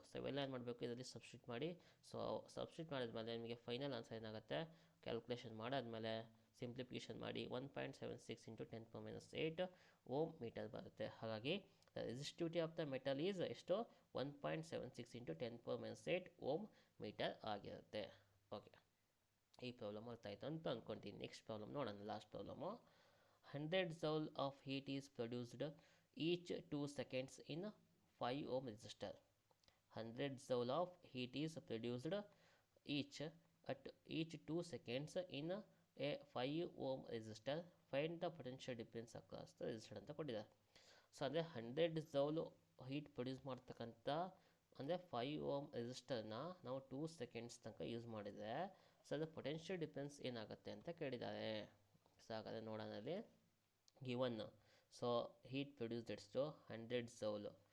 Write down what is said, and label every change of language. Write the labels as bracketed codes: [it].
[kn] So ಇವೆಲ್ಲ ಏನು ಮಾಡಬೇಕು, ಇದರಲ್ಲಿ ಸಬ್ಸ್ಟಿಟ್ಯೂಟ್ ಮಾಡಿ. ಸೊ ಸಬ್ಸ್ಟಿಟ್ಯೂಟ್ ಮಾಡಿದ್ಮೇಲೆ ನಿಮಗೆ ಫೈನಲ್ ಆನ್ಸರ್ ಏನಾಗುತ್ತೆ, ಕ್ಯಾಲ್ಕುಲೇಷನ್ ಮಾಡಾದ್ಮೇಲೆ ಸಿಂಪ್ಲಿಫಿಕೇಷನ್ ಮಾಡಿ 1.76 ಇಂಟು 10 ಪವರ್ -8 ಓಮ್ ಮೀಟರ್ ಬರುತ್ತೆ. ಹಾಗಾಗಿ [en] the resistivity of the metal is [kn] ಎಷ್ಟು, 1.76 ಇಂಟು 10 ಪವರ್ -8 ಓಮ್ ಮೀಟರ್ ಆಗಿರುತ್ತೆ. ಓಕೆ, ಈ ಪ್ರಾಬ್ಲಮ್ ಅರ್ಥ ಆಯಿತು ಅಂತ ಅಂದ್ಕೊತೀನಿ. ನೆಕ್ಸ್ಟ್ ಪ್ರಾಬ್ಲಮ್ ನೋಡೋಣ, last problem. [en] 100 joule of heat is produced each 2 seconds in 5 ohm resistor. 100 joule of heat is produced each 2 seconds in a 5 ohm resistor. Find the potential difference across the resistor [kn] ಅಂತ ಕೊಟ್ಟಿದ್ದಾರೆ. So ಅಂದರೆ 100 joule heat produce ಮಾಡ್ತಕ್ಕಂಥ ಅಂದರೆ 5 ohm ರೆಸಿಸ್ಟರ್ನ ನಾವು 2 seconds ತನಕ use ಮಾಡಿದರೆ so ಅದು potential difference ಏನಾಗುತ್ತೆ ಅಂತ ಕೇಳಿದ್ದಾರೆ. ಸೊ ಹಾಗಾದರೆ ನೋಡೋಣ ಅಲ್ಲಿ. ಗಿವನ್ ಸೊ ಹೀಟ್ ಪ್ರೊಡ್ಯೂಸ್ಡ್ ಎಷ್ಟು 100 ಜೌಲ್.